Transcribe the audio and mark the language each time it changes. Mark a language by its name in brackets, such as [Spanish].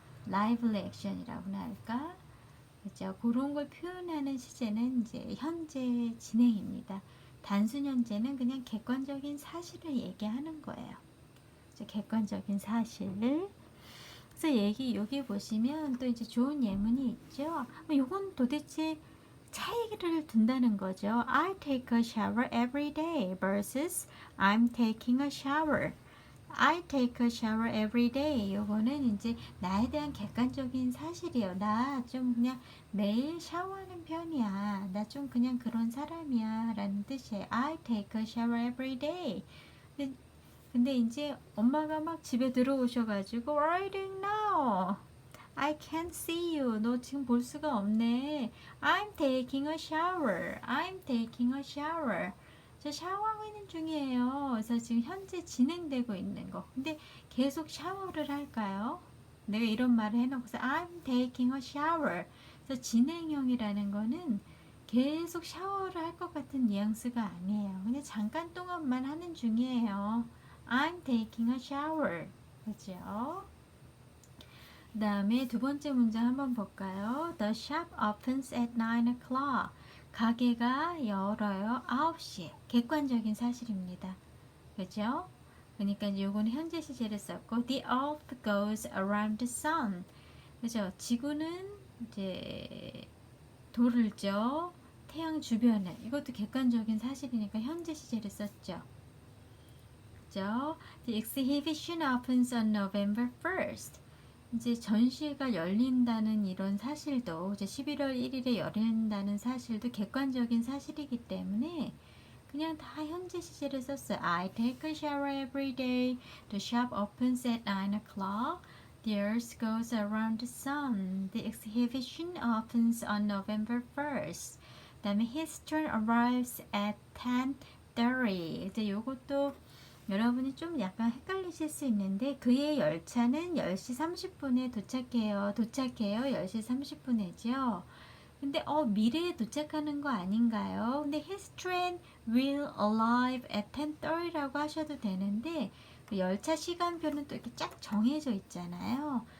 [Korean] 라이브 액션이라고나 할까? 그죠? 그런 걸 표현하는 시제는 이제 현재 진행입니다. 단순 현재는 그냥 객관적인 사실을 얘기하는 거예요. 객관적인 사실을. 그래서 여기 보시면 또 이제 좋은 예문이 있죠. 이건 도대체 차이를 둔다는 거죠. [English] I take a shower every day versus I'm taking a shower. I take a shower every day. [Korean] 요거는 이제 나에 대한 객관적인 사실이에요. 나 좀 그냥 매일 샤워하는 편이야. 나 좀 그냥 그런 사람이야. 라는 뜻이에요. [English] I take a shower every day. [Korean] 근데 이제 엄마가 막 집에 들어오셔가지고 [English] What are you doing now? I can't see you. [Korean] 너 지금 볼 수가 없네. [English] I'm taking a shower. I'm taking a shower. [Korean] 저 샤워하고 있는 중이에요. 그래서 지금 현재 진행되고 있는 거. 근데 계속 샤워를 할까요? 내가 이런 말을 해놓고서 [English] I'm taking a shower. [Korean] 그래서 진행형이라는 거는 계속 샤워를 할 것 같은 뉘앙스가 아니에요. 그냥 잠깐 동안만 하는 중이에요. [English] I'm taking a shower. [Korean] 그죠? 그 다음에 두 번째 문장 한번 볼까요? [English] The shop opens at 9 o'clock. [Korean] 가게가 열어요. 9시에. 객관적인 사실입니다. 그죠? 그러니까 이제 요거는 현재 시제를 썼고 [English] the earth goes around the sun. [Korean] 그죠? 지구는 이제 돌을 쪄 태양 주변을. 이것도 객관적인 사실이니까 현재 시제를 썼죠. 그죠? [English] The exhibition opens on November 1st. [Korean] 이제 전시회가 열린다는 이런 사실도 이제 11월 1일에 열린다는 사실도 객관적인 사실이기 때문에 그냥 다 현재 시제를 썼어요. [English] I take a shower every day. The shop opens at 9 o'clock. The earth goes around the sun. The exhibition opens on November 1st. [Korean] 그다음에 [English] his turn arrives at 10:30. [Korean] 이제 요것도 여러분이 좀 약간 헷갈리실 수 있는데 그의 열차는 10시 30분에 도착해요. 10시 30분에죠. 근데 미래에 도착하는 거 아닌가요? 근데 [English] his train will arrive at [Korean] 10:30라고 하셔도 되는데 그 열차 시간표는 또 이렇게 쫙 정해져 있잖아요.